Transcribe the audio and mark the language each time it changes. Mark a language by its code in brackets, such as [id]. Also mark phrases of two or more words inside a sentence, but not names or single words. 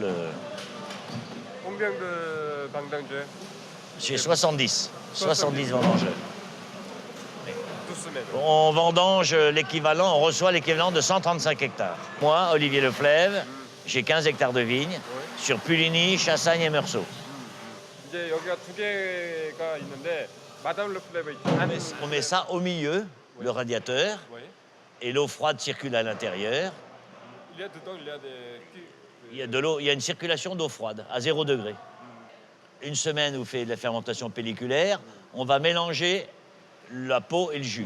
[fr] Combien de vendangeurs? J'ai 70 vendangeurs. 12 semaines. On vendange l'équivalent, on reçoit l'équivalent de 135 hectares. Moi, Olivier Leflève, j'ai 15 hectares de vignes sur Puligny, Chassagne et Meursault. [ko] 이제 여기가 두 개가 있는데 마담 르플레브 [fr] On met ça au milieu, le radiateur, et l'eau froide circule à l'intérieur. Il y a dedans, il y a des... Il y a une circulation d'eau froide à 0 degré. Une semaine, vous faites de la fermentation pelliculaire, on va mélanger la peau et le jus.